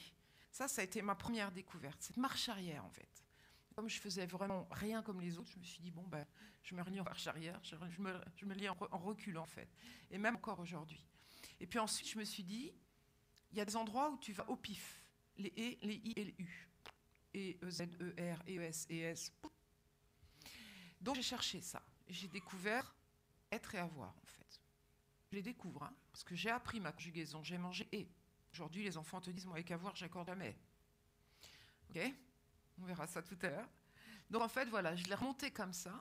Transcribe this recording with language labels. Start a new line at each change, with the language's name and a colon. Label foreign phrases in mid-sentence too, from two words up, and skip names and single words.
French: Ça a été ma première découverte, cette marche arrière, en fait. Comme je faisais vraiment rien comme les autres, je me suis dit, bon, ben, je me relis en marche arrière, je me lis en reculant, en fait. Et même encore aujourd'hui. Et puis ensuite, je me suis dit, il y a des endroits où tu vas au pif. Les E, les I et les U. E, E, Z, E, R, E, S, E, S. Donc j'ai cherché ça. J'ai découvert être et avoir, en fait. Je les découvre, hein, parce que j'ai appris ma conjugaison. J'ai mangé et. Aujourd'hui, les enfants te disent, moi, avec avoir, j'accorde jamais. OK ? On verra ça tout à l'heure. Donc en fait, voilà, je l'ai remonté comme ça.